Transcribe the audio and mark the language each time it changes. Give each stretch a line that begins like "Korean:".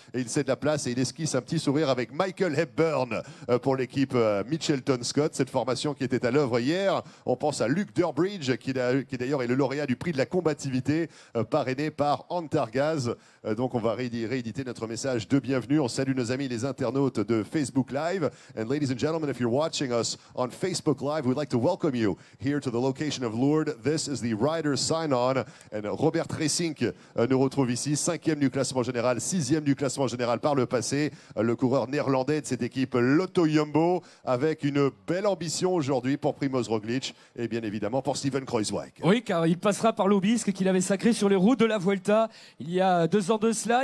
French: Et il cède la place et il esquisse un petit sourire avec Michael Hepburn pour l'équipe Mitchelton Scott, cette formation qui était à l'œuvre hier. On pense à Luke Durbridge qui d'ailleurs est le lauréat du prix de la combativité parrainé par Antargaz. Donc on va rééditer notre message de bienvenue. On salue nos amis les internautes de Facebook Live.
English: And ladies and gentlemen, if you're watching us on Facebook Live, we'd like to welcome you here to the location of Lourdes. This is the Riders Sign-On.
French: And Robert Ressink nous retrouve ici, 5e du classement général, 6e du classement général par le passé. Le coureur néerlandais de cette équipe Lotto Jumbo, avec une belle ambition aujourd'hui pour Primoz Roglic et bien évidemment pour Steven Kruijswijk. Oui, car il passera par l'Aubisque qu'il avait sacré sur les routes de la Vuelta il y a 2 ans de cela.